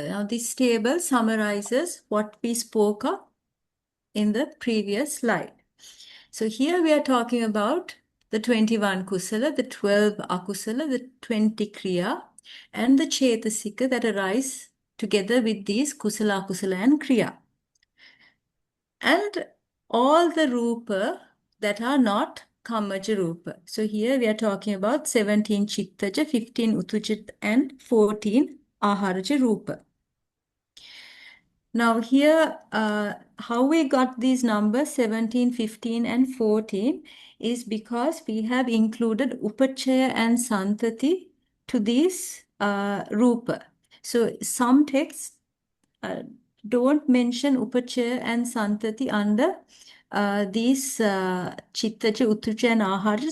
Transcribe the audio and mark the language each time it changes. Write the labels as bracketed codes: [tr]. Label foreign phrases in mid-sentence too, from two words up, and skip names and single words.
[en] Now this table summarizes what we spoke of in the previous slide. So here we are talking about the 21 kusala, the 12 akusala, the 20 kriya, and the chetasika that arise together with these kusala, akusala, and kriya. And all the rupa that are not [pi] kammaja rupa. [en] So here we are talking about 17 chittaja, 15 utuja, and 14 [pi] aharaja rupa. [en] Now here, how we got these numbers 17, 15, and 14 is because we have included upachaya and santati to these rupa. So some texts don't mention upachaya and santati under these chittaja, utuja, and ahara.